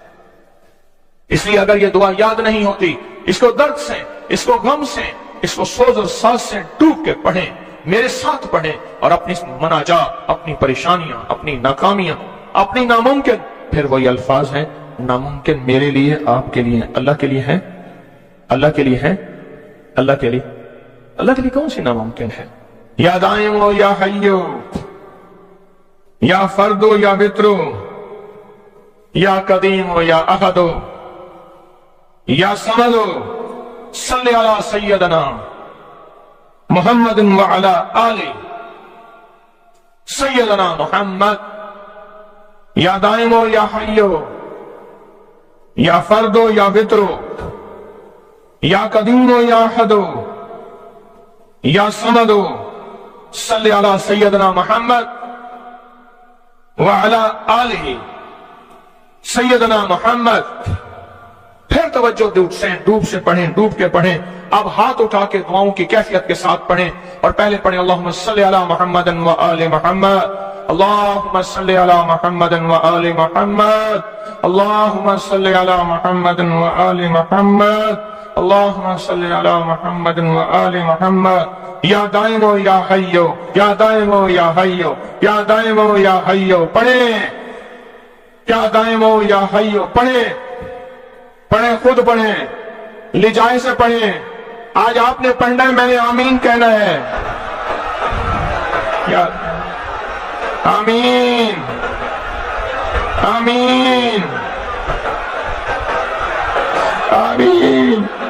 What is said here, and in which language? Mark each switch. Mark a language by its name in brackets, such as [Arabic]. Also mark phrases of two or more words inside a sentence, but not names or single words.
[Urdu] اس لیے اگر یہ دعا یاد نہیں ہوتی، اس کو درد سے، اس کو غم سے، اس کو سوچ اور ساز سے ڈوب کے پڑھیں، میرے ساتھ پڑھیں، اور اپنی مناجات، اپنی پریشانیاں، اپنی ناکامیاں، اپنی ناممکن، پھر وہی الفاظ ہیں، ناممکن میرے لیے، آپ کے لیے، اللہ کے لیے ہے، اللہ کے لیے ہے، اللہ کے لیے، اللہ کے لیے کون سی ناممکن ہے? [Arabic] يا دائم يا حي، يا فرد يا وتر، يا قديم يا أحد، يا صمد, صل على سيدنا محمد وعلى آل سيدنا محمد. يا دائم يا حي، يا فرد يا وتر، يا قديم يا أحد، يا صمد, صل على سيدنا محمد وعلى آل سيدنا محمد. [Urdu] پھر توجہ ڈوب سے پڑھیں، ڈوب کے پڑھیں. اب ہاتھ اٹھا کے دعاؤں کی کیفیت کے ساتھ پڑھیں، اور پہلے پڑھیں [Arabic] اللهم صل على محمد وآل محمد, اللهم صل على محمد وآل محمد, اللهم صل على محمد وآل محمد, اللهم صل على محمد وآل محمد. يا دائم يا حي، يا دائم يا حي، يا دائم يا حي، پڑھیں، يا دائم يا حي, [Urdu] پڑھیں، پڑھیں، خود پڑھیں، لجائے سے پڑھیں. آج آپ نے پڑھنا ہے، میں نے آمین کہنا ہے. [Arabic] يا آمين، آمين، آمين.